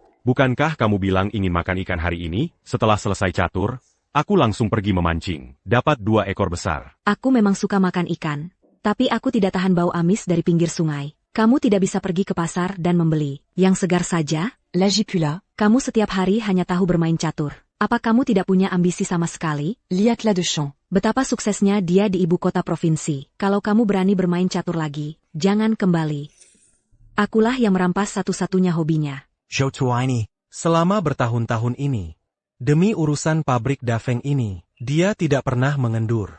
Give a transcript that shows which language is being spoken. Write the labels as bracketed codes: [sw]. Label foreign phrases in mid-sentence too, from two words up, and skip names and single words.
[id] Bukankah kamu bilang ingin makan ikan hari ini? Setelah selesai catur, aku langsung pergi memancing, dapat 2 ekor besar. Aku memang suka makan ikan, tapi aku tidak tahan bau amis dari pinggir sungai. Kamu tidak bisa pergi ke pasar dan membeli yang segar saja? Lagipula. Kamu setiap hari hanya tahu bermain catur. Apa kamu tidak punya ambisi sama sekali? Lihat la de champ. Betapa suksesnya dia di ibu kota provinsi. Kalau kamu berani bermain catur lagi, jangan kembali. Akulah yang merampas satu-satunya hobinya. Zhou Tuo ini. Selama bertahun-tahun ini, demi urusan pabrik Dafeng ini, dia tidak pernah mengendur.